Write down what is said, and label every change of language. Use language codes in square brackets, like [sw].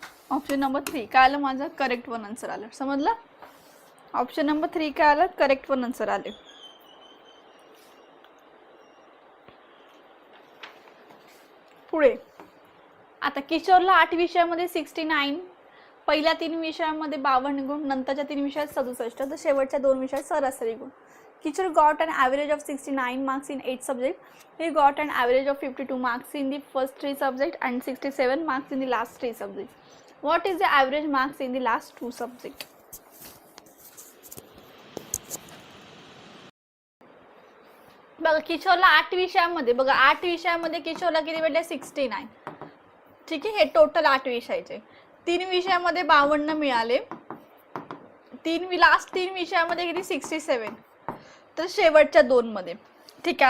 [mr] Option number 3 काय आलं माझं करेक्ट वन आन्सर आलं. समजलं. ऑप्शन नंबर 3 काय आलं करेक्ट वन आन्सर आले. पुढे आता किशोरला 8 विषयामध्ये 69 पहिल्या 3 विषयामध्ये 52 गुण नंतरच्या 3 विषयात 67 तर शेवटच्या 2 विषयात सरासरी गुण. [en] Kichor got an average of 69 marks in 8 subjects. He got an average of 52 marks in the first 3 subjects and 67 marks in the last 3 subjects. What is the average marks in the last 2 subjects? [mr] बघा किशोरला 8 विषयामध्ये बघा 8 विषयामध्ये किशोरला किती भेटले 69. ठीक आहे. हे total 8 विषयाचे 3 विषयामध्ये 52 मिळाले. लास्ट 3 विषयामध्ये किती 67 तर शेवटच्या 2 मध्ये. ठीक आहे.